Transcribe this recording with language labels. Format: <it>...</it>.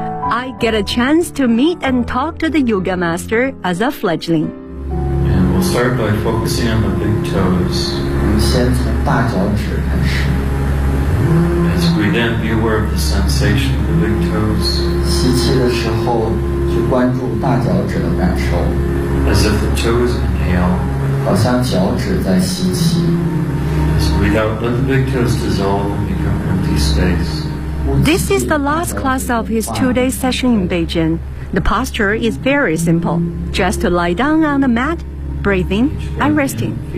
<en>I get a chance to meet and talk to the Yoga Master as a fledgling. And we'll start by focusing on the big toes.</en> <zh>先从大脚趾开始。</zh> <en>As we then be aware of the sensation of the big toes,</en> <zh>吸气的时候就关注大脚趾的感受。</zh> <en>As if the toes inhale,</en> <zh>好像脚趾在吸气。</zh> <en>As we now let the big toes dissolve and become empty space. This is the last class of his two-day session in Beijing. The posture is very simple, just to lie down on the mat, breathing and resting.</en>